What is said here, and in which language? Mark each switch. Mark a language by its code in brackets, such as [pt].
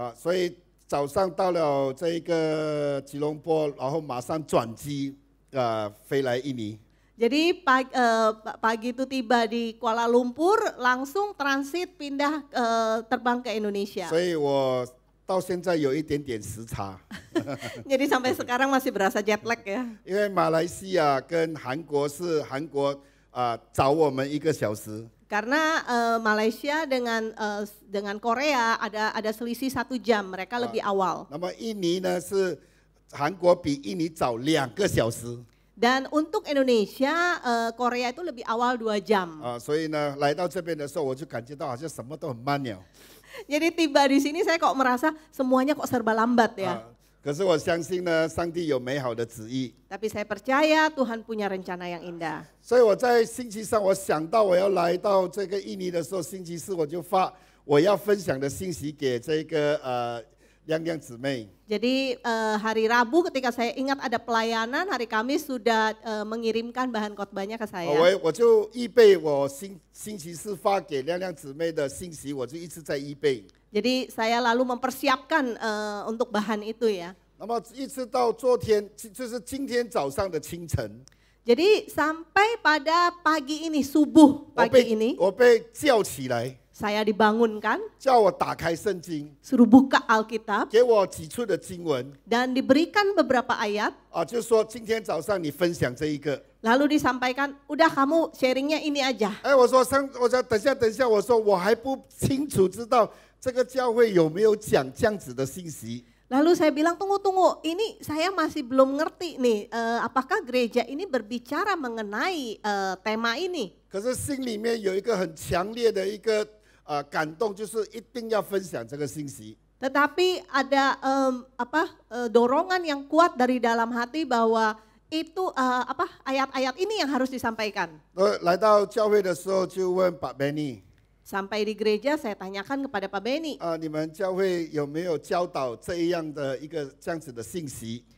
[zh] 所以早上到了这个吉隆坡，然后马上转机飞来印尼。 [id] Jadi pagi itu tiba di Kuala Lumpur, langsung transit pindah terbang ke Indonesia. [zh] 所以我到现在有一点点时差。 [id] Jadi sampai sekarang masih berasa jet lag ya. [zh] 因为马来西亚跟韩国是韩国早我们1个小时。 [id] Karena Malaysia dengan Korea ada selisih 1 jam, mereka lebih awal. [zh] 那么印尼呢是韩国比印尼早2个小时。 [id] Dan untuk Indonesia, Korea itu lebih awal 2 jam. [zh] 所以呢来到这边的时候，我就感觉到好像什么都很慢了。 [id] Jadi tiba di sini saya kok merasa semuanya kok serba lambat ya. [zh] 可是我相信呢，上帝有美好的旨意。 [id] Tapi saya percaya Tuhan punya rencana yang indah. [zh] 所以我在星期三，我想到我要来到这个印尼的时候，星期四我就发我要分享的信息给这个亮亮姊妹。 [id] Jadi hari Rabu ketika saya ingat ada pelayanan, hari Kamis sudah mengirimkan bahan khotbahnya ke saya. [zh] 我就预备我星期四发给亮亮姊妹的信息，我就一直在预备。 [id] Jadi saya lalu mempersiapkan untuk bahan itu ya. [zh] 那么一直到昨天，就是今天早上的清晨。 [id] Jadi sampai pada pagi ini, subuh [zh] 我 [id] pagi ini, [zh] 被叫起来， [id] saya dibangunkan, [zh] 叫我打开圣经， [id] suruh buka Alkitab, [zh] 给我几处的经文 [id] dan diberikan beberapa ayat, [zh] 啊，就说今天早上你分享这一个。 [id] lalu disampaikan, udah kamu sharingnya ini aja. [zh] 哎，我说等一下，我说我还不清楚知道这个教会有没有讲这样子的信息。 [id] Lalu saya bilang, tunggu, ini saya masih belum ngerti nih, apakah gereja ini berbicara mengenai tema ini. [zh] 可是心里面有一个很强烈的一个感动，就是一定要分享这个信息。 [id] Tetapi ada dorongan yang kuat dari dalam hati bahwa itu ayat-ayat ini yang harus disampaikan. [zh] 来到教会的时候就问把 Benny。 [id] Sampai di gereja saya tanyakan kepada Pak Benny. [zh] 你们教会有没有教导这样的一个这样子的信息？